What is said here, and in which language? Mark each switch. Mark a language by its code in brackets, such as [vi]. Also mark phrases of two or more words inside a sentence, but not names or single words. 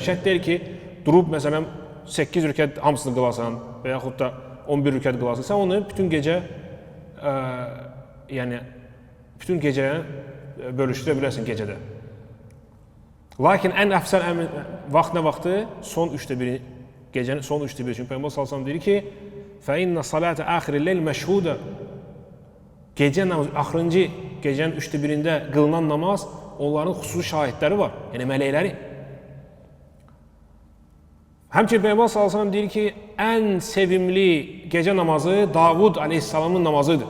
[az] Şərt deyil ki, durub, məsələn, 8 rükət hamısını qılasan və yaxud da 11 rükət qılasan. Sən onu bütün gecə, yəni, bütün gecəyə bölüşdürə bilərsin gecədə. Lakin ən əfsəl vaxt nə vaxtı? Son 3də1, gecənin son 3də1. Çünki Peyğəmbər [ar] صلى الله عليه وسلم [az] deyir ki, [ar] فَإِنَّ صَلَاةَ آخِرِ اللَّيْلِ مَشْهُودًا. [az] Gecə namazı, axırıncı gecənin 3də1-də qılınan namaz, onların xüsusi şahidləri var, yəni mələkləri. Həmçinin Peyğəmbər [ar] صلى الله عليه وسلم [az] deyir ki, ən sevimli gecə namazı Davud əleyhissalamın namazıdır.